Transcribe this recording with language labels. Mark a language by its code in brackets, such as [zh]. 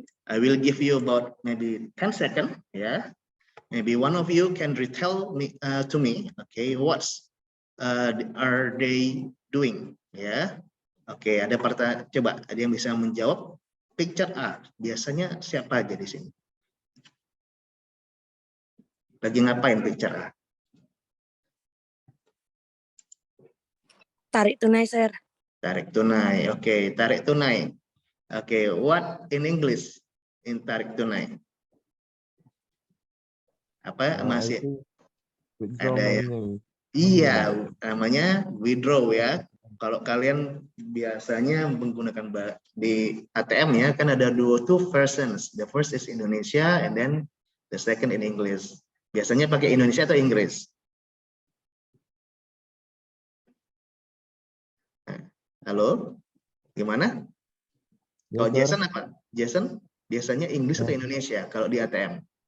[en] I will give you about maybe 10 seconds, yeah. Maybe one of you can retell me to me, what's are they doing, ya. [id] Ada pertanyaan, coba ada yang bisa menjawab picture art. Biasanya siapa aja di sini? Lagi ngapain picture art? Tarik tunai, Sir. Tarik tunai, tarik tunai. [en] What in English in tarik tunai? [id] Apa masih ada ya? Iya, namanya withdraw ya. Kalau kalian biasanya menggunakan di ATM ya, kan ada [en] two versions. The first is Indonesia and then the second in English. [id] Biasanya pakai Indonesia atau Inggris? Halo, gimana? Kalau Jason apa? Jason biasanya Inggris atau Indonesia kalau di ATM?